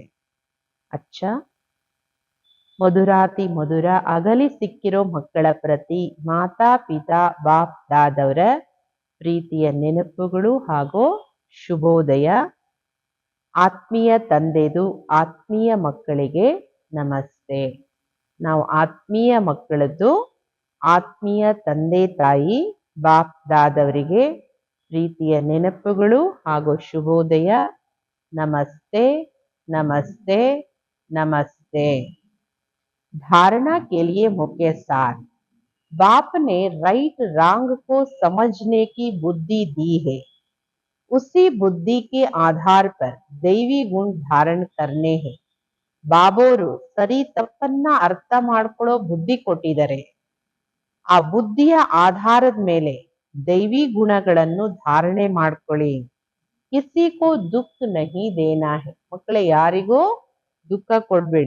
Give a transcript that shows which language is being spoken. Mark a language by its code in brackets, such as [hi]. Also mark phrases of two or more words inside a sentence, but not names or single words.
[kn] ಅಚ್ಚ ಮಧುರಾತಿ ಮಧುರ ಅಗಲಿ ಸಿಕ್ಕಿರೋ ಮಕ್ಕಳ ಪ್ರತಿ ಮಾತಾ ಪಿತಾ ಬಾಪ್ ದಾದವರ ಪ್ರೀತಿಯ ನೆನಪುಗಳು ಹಾಗೂ ಶುಭೋದಯ. ಆತ್ಮೀಯ ತಂದೆದು ಆತ್ಮೀಯ ಮಕ್ಕಳಿಗೆ ನಮಸ್ತೆ. ನಾವು ಆತ್ಮೀಯ ಮಕ್ಕಳದ್ದು ಆತ್ಮೀಯ ತಂದೆ ತಾಯಿ ಬಾಪ್ ದಾದವರಿಗೆ ಪ್ರೀತಿಯ ನೆನಪುಗಳು ಹಾಗೂ ಶುಭೋದಯ. [hi] नमस्ते नमस्ते नमस्ते। धारणा के लिए मुख्य सार। बाप ने [en] right wrong [hi] को समझने की बुद्धि दी है। उसी बुद्धि के आधार पर दैवी गुण धारण करने हैं. [kn] ಬಾಬೋರು ಸರಿ ತಪ್ಪನ್ನ ಅರ್ಥ ಮಾಡ್ಕೊಳ್ಳೋ ಬುದ್ಧಿ ಕೊಟ್ಟಿದ್ದಾರೆ. ಆ ಬುದ್ಧಿಯ ಆಧಾರದ ಮೇಲೆ ದೈವಿ ಗುಣಗಳನ್ನು ಧಾರಣೆ ಮಾಡ್ಕೊಳ್ಳಿ. [hi] किसी को दुःख नहीं देना है. [kn] ಮಕ್ಕಳೇ, ಯಾರಿಗೂ ದುಃಖ ಕೊಡ್ಬೇಡಿ.